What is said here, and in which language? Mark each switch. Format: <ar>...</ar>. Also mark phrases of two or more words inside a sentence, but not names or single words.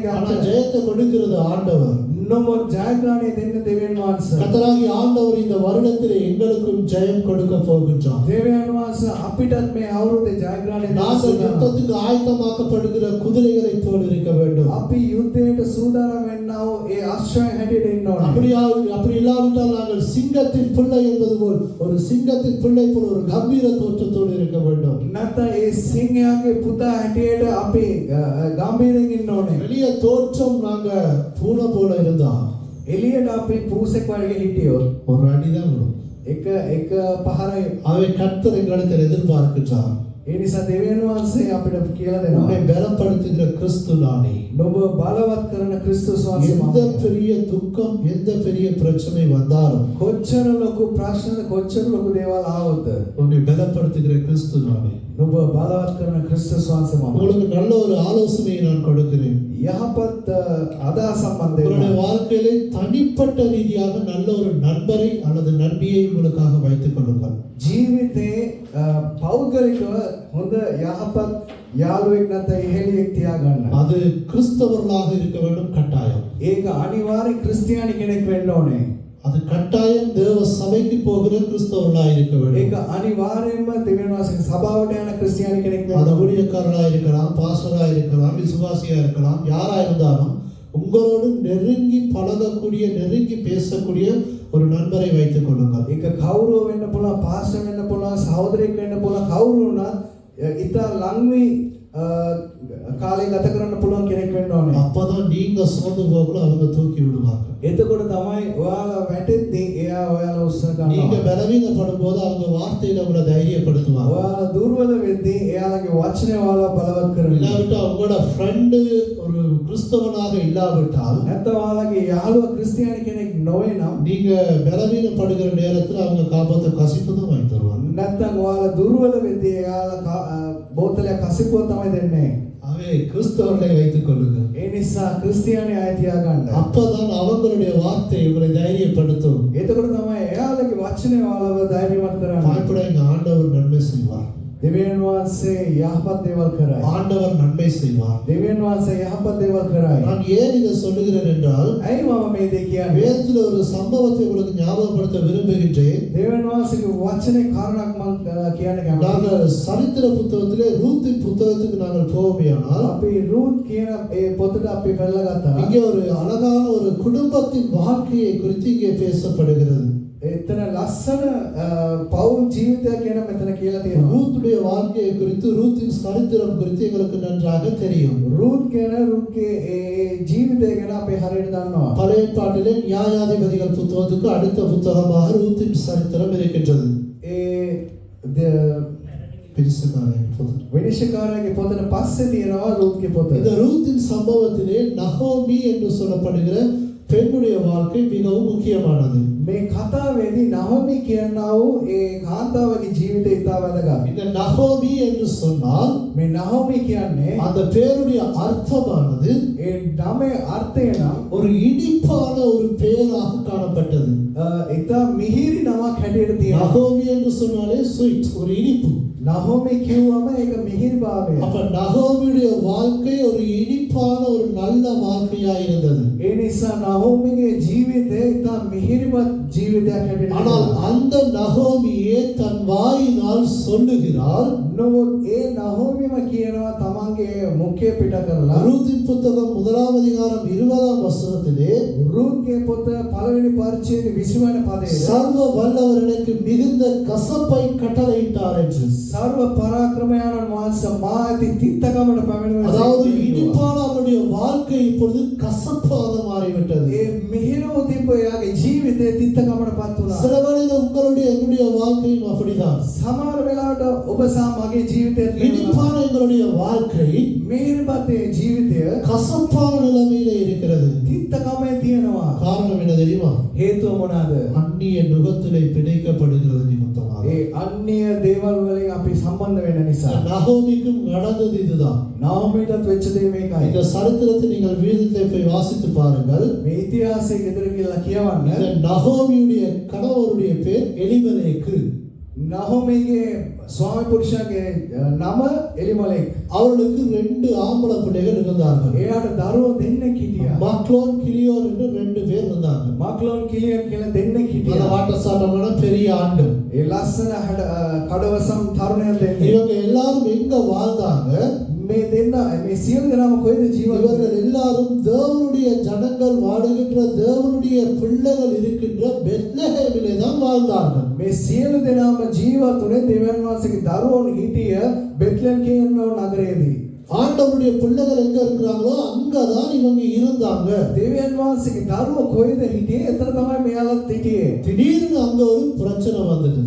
<ta>ஆனா</ta> <si>අත්‍යවශ්‍යයි.</si> <ta>ஜெயத்தை கொடுக்கிறது ஆண்டவர்.</ta> <si>නමුත් ජයග්‍රහණය දෙන්න දෙවියන් වහන්සේ.</si> <ta>கர்த்தராகிய ஆண்டவர் இந்த வருடத்திலே எங்களுக்கும் ஜெயம் கொடுக்க போகின்றார்.</ta> <si>දෙවියන් වහන්සේ අපිටත් මේ අවුරුද්දේ ජයග්‍රහණය දෙන්න</si> <ta>நாங்கள்</ta> <si>සූදානම්.</si> <ta>யுத்தத்துக்கு ஆயத்தமாக்கப்படுகிற குதிரைகளைப் போல் இருக்க வேண்டும்.</ta> <si>අපි යුද්ධයට සූදානම් වෙන්නා වූ ඒ ආශ්‍රය හැටියට ඉන්න ඕනේ.</si> <ta>அப்படி இல்லாவிட்டால் நாங்கள் சிங்கத்தின் பிள்ளை என்பது போல், ஒரு சிங்கத்தின் பிள்ளை போல் ஒரு கம்பீர தோற்றத்தோடு இருக்க வேண்டும்.</ta> <si>නැත්නම් ඒ සිංහයාගේ පුතා හැටියට අපි ගම්බීරයෙන් ඉන්න ඕනේ.</si> <ta>வெளிய தோற்றம் நாங்க பூனை போல இருந்தா</ta> <si>එළියට අපි පූසෙක් වගේ හිටියොත්</si> <ta>ஒரு அடிதான் விடும்.</ta> <si>එක පහරයි.</si> <ta>அவை கர்த்தர் எங்களிடத்தில் எதிர்பார்க்கின்றார்.</ta> <si>ඒ නිසා දෙවියන් වහන්සේ අපිට කියලා දෙනවා.</si> <ta>உன்னை பலப்படுத்துகிற கிறிஸ்து நானே.</ta> <si>නුඹ බලවත් කරන ක්‍රිස්තුස් වහන්සේ</si> <ta>எந்த</ta> <si>මම.</si> <ta>பெரிய துக்கம், எந்த பெரிய பிரச்சனை வந்தாலும்</ta> <si>කොච්චර ලොකු ප්‍රශ්න කොච්චර ලොකු දේවල් ආවොත්</si> <ta>உன்னை பலப்படுத்துகிற கிறிஸ்து நானே.</ta> <si>නුඹ බලවත් කරන ක්‍රිස්තුස් වහන්සේ මම.</si> <ta>உங்களுக்கு நல்ல ஒரு ஆலோசனையை நான் கொடுக்கிறேன்.</ta> <si>යහපත් අදහස් සම්බන්ධයෙන්</si> <ta>உங்களுடைய வாழ்க்கையிலே தனிப்பட்ட ரீதியாக நல்ல ஒரு நண்பரை அல்லது நண்பியை உங்களுக்காக வைத்துக் கொள்ளுங்கள்.</ta> <si>ජීවිතේ පෞද්ගලිකව හොඳ යහපත් යාළුවෙක් නැත්නම් ඉහෙලියෙක් තියාගන්න.</si> <ta>அது கிறிஸ்தவர்களாக இருக்க வேண்டும் கட்டாயம்.</ta> <si>ඒක අනිවාර්ය ක්‍රිස්තියානි කෙනෙක් වෙන්න ඕනේ.</si> <ta>அது கட்டாயம் தேவ சபைக்கு போகிற கிறிஸ்தவர்களாக இருக்க</ta> <si>ඒක</si> <ta>வேண்டும்.</ta> <si>අනිවාර්යයෙන්ම දෙවියන් වහන්සේගේ සභාවට යන ක්‍රිස්තියානි කෙනෙක් වෙන්න</si> <ta>அது</ta> <si>ඕනේ.</si> <ta>ஊழியக்காரராக இருக்கலாம், பாஸ்டராக இருக்கலாம், விசுவாசியா இருக்கலாம், யாரா இருந்தாலும் உங்களோடு நெருங்கி பழகக்கூடிய, நெருங்கி பேசக்கூடிய ஒரு நண்பரை வைத்துக் கொள்ளுங்கள்.</ta> <si>ඒක කවුරුව වෙන්න පුළුවන්, පාස්ටර් වෙන්න පුළුවන්, සහෝදරයෙක් වෙන්න පුළුවන්, කවුරු වුණත් ඉතා ලංවි කාලය ගත කරන්න පුළුවන් කෙනෙක් වෙන්න ඕනේ.</si> <ta>அப்பதான் நீங்க சோர்ந்து போகல, அவங்க தூக்கி விடுவாங்க.</ta> <si>එතකොට තමයි ඔයාලා වැටෙද්දී එයා ඔයාලා උස්ස</si> <ta>நீங்க</ta> <si>ගන්නවා.</si> <ta>பலவீனப்படும் போது அவங்க வார்த்தையில உங்களை தைரியப்படுத்துவாங்க.</ta> <si>ඔයාලා දුර්වල වෙද්දී එයාලගේ වචනේ ඔයාලා බලවත් කරනවා.</si> <ta>இல்லாவிட்டா உங்களோட ஃப்ரெண்டு ஒரு கிறிஸ்தவனாக இல்லாவிட்டால்,</ta> <si>නැත්නම් ඔයාලගේ යාළුවා ක්‍රිස්තියානි කෙනෙක් නොවේ නම්,</si> <ta>நீங்க பலவீனப்படுகிற நேரத்தில் அவங்க காப்பாத்த கசிப்பு தான் வாங்கி தருவாங்க.</ta> <si>නැත්නම් ඔයාලා දුර්වල වෙද්දී එයාලා බෝතලයක් කසිපුව තමයි දෙන්නේ.</si> <ta>அவை கிறிஸ்தவர்களை வைத்துக் கொள்ளுங்கள்.</ta> <si>ඒ නිසා ක්‍රිස්තියානි අය තියාගන්න.</si> <ta>அப்பதான் அவங்களுடைய வார்த்தை உங்களை தைரியப்படுத்தும்.</ta> <si>එතකොට තමයි එයාලගේ වචනේ ඔයාලව ධෛර්යවත් කරන්නේ.</si> <ta>பயப்படாதீங்க, ஆண்டவர் நன்மை செய்வார்.</ta> <si>දෙවියන් වහන්සේ යහපත් දේවල් කරයි.</si> <ta>ஆண்டவர் நன்மை செய்வார்.</ta> <si>දෙවියන් වහන්සේ යහපත් දේවල් කරයි.</si> <ta>நான் ஏன் இதை சொல்லுகிறேன் என்றால்</ta> <si>ඇයි මම මේ දේ කියන්නේ?</si> <ta>வேதத்தில் ஒரு சம்பவத்தை உங்களுக்கு ஞாபகப்படுத்த விரும்புகின்றேன்.</ta> <si>දෙවියන් වහන්සේගේ වචනේ කාරණාවක් මම කියන්න කැමතියි.</si> <ta>நாங்கள் சரித்திர புத்தகத்திலே ரூத்தின் புத்தகத்துக்கு நாங்கள் போவோமேயானால்</ta> <si>අපි රූත් කියන ඒ පොතට අපි බලලා ගත්තා.</si> <ta>இங்கே ஒரு அழகான ஒரு குடும்பத்தின் வாழ்க்கையை குறித்து இங்கே பேசப்படுகிறது.</ta> <si>එතන ලස්සන පෞල් ජීවිතයක් ගැන මෙතන කියලා තියෙනවා.</si> <ta>ரூத்துடைய வாழ்க்கையை குறித்து ரூத்தின் சரித்திரம் குறித்து எங்களுக்கு நன்றாக தெரியும்.</ta> <si>රූත් කියන රූත්ගේ ඒ ජීවිතය ගැන අපි හරියට දන්නවා.</si> <ta>பழைய ஏற்பாட்டிலே நியாயாதிபதிகள் புத்தகத்துக்கு அடுத்த புத்தகமாக ரூத்தின் சரித்திரம் இருக்கின்றது.</ta> <si>විනිශ්චයකාරයාගේ පොතට පස්සේ තියෙනවා රූත්ගේ පොත.</si> <ta>இந்த ரூத்தின் சம்பவத்திலே நகோமி என்று சொல்லப்படுகிற பெண்ணுடைய வாழ்க்கை மிகவும் முக்கியமானது.</ta> <si>මේ කතාවේදී නහෝමි කියනා වූ ඒ කාන්තාවගේ ජීවිතය ඉතා වැදගත්.</si> <ta>இந்த நகோமி என்று சொன்னால்</ta> <si>මේ නහෝමි කියන්නේ</si> <ta>அந்த பேருடைய அர்த்தமானது</ta> <si>ඒ නමේ අර්ථය නම්</si> <ta>ஒரு இனிப்பான ஒரு பெயராக காணப்பட்டது.</ta> <si>ඉතා මිහිරි නමක් හැටියට තියෙනවා.</si> <ta>நகோமி என்று சொன்னாலே ஸ்வீட், ஒரு இனிப்பு.</ta> <si>නහෝමි කිව්වම ඒක මිහිරි භාවය.</si> <ta>அப்ப நகோமியுடைய வாழ்க்கை ஒரு இனிப்பான ஒரு நல்ல வாழ்க்கையா இருந்தது.</ta> <si>ඒ නිසා නහෝමිගේ ජීවිතය ඉතා මිහිරිමත් ජීවිතයක් හැටියට</si> <ta>ஆனால் அந்த நகோமியே தன் வாயினால் சொல்லுகிறாள்.</ta> <si>නමුත් ඒ නහෝමිම කියනවා තමන්ගේ මුඛය පිට කරලා</si> <ta>ரூத்தின் புத்தகம் 1ஆம் அதிகாரம் 20ஆம் வசனத்திலே</ta> <si>රූත්ගේ පොත පළවෙනි පරිච්ඡේදයේ 20 වෙනි පදයේ</si> <ta>சர்வ வல்லவர் எனக்கு மிகுந்த கசப்பை கட்டளையிட்டார் என்று.</ta> <si>සර්ව පරාක්‍රමයන්න් වහන්සේ මා ඇති තිත්තකමට පැමිණෙනවා.</si> <ta>அதாவது இனிப்பான அவருடைய வாழ்க்கை இப்பொழுது கசப்பாக மாறிவிட்டது.</ta> <si>ඒ මිහිරව තිබ්බ එයාගේ ජීවිතේ තිත්තකමට පත් වුණා.</si> <ta>சில வேளையில உங்களுடைய என்னுடைய வாழ்க்கையும் அப்படிதான்.</ta> <si>සමහර වෙලාවට ඔබ සහ මගේ ජීවිතේ</si> <ta>இனிப்பான எங்களுடைய வாழ்க்கை</ta> <si>මිහිරපත් ජීවිතය</si> <ta>கசப்பான நிலைமையில இருக்கிறது.</ta> <si>තිත්තකමේ තියෙනවා.</si> <ta>காரணம் என்ன தெரியுமா?</ta> <si>හේතුව මොනවාද?</si> <ta>அந்நிய நுகத்திலே பிணைக்கப்படுகிறது நிமித்தமாக.</ta> <si>ඒ අන්‍ය දේවල් වලින් අපි සම්බන්ධ වෙන නිසා.</si> <ta>நகோமிக்கும் நடந்தது இதுதான்.</ta> <si>නහෝමිටත් වෙච්ච දේ මේකයි.</si> <ta>இந்த சரித்திரத்தை நீங்கள் வீதிலே போய் வாசித்து பாருங்கள்.</ta> <si>මේ ඉතිහාසයේ ගෙදර කියලා කියවන්න.</si> <ta>இந்த நகோமியுடைய கணவருடைய பேர் எலிமெலேக்கு.</ta> <si>නහෝමිගේ ස්වාමි පුරුෂයාගේ නම එලිමලෙක්.</si> <ta>அவர்களுக்கு 2 ஆம்பளை பிள்ளைகள் இருந்தார்கள்.</ta> <si>එයාට දරුවෝ දෙන්නෙක් හිටියා.</si> <ta>மக்லோன் கிளியோன் என்று 2 பேர் இருந்தாங்க.</ta> <si>මක්ලෝන් කිලියන් කියලා දෙන්නෙක්</si> <ta>நல்ல</ta> <si>හිටියා.</si> <ta>வாட்டசாட்டமான பெரிய ஆண்டு.</ta> <si>ඒ ලස්සන කඩවසම් තරුණයන් දෙන්නෙක්.</si> <ta>இவங்க எல்லாரும் எங்க வாழ்ந்தாங்க?</ta> <si>මේ දෙන්න මේ සියලු දෙනාම කොහෙද ජීවත්</si> <ta>இவர்கள் எல்லாரும் தேவனுடைய ஜனங்கள் வாழுகின்ற தேவனுடைய பிள்ளைகள் இருக்கின்ற பெத்லெஹேமிலே தான் வாழ்ந்தார்கள்.</ta> <si>මේ සියලු දෙනාම ජීවත් වුණේ දෙවියන් වහන්සේගේ දරුවෝ හිටිය බෙත්ලෙහෙම් කියන නගරයේදී.</si> <ta>ஆண்டவருடைய பிள்ளைகள் எங்க இருக்கிறாங்களோ அங்கதான் இவங்க இருந்தாங்க.</ta> <si>දෙවියන් වහන්සේගේ දරුවෝ කොහෙද හිටියේ? එතන තමයි මෙයාලත් හිටියේ.</si> <ta>திடீர்னு அங்க ஒரு பிரச்சனை வந்துடுது.</ta>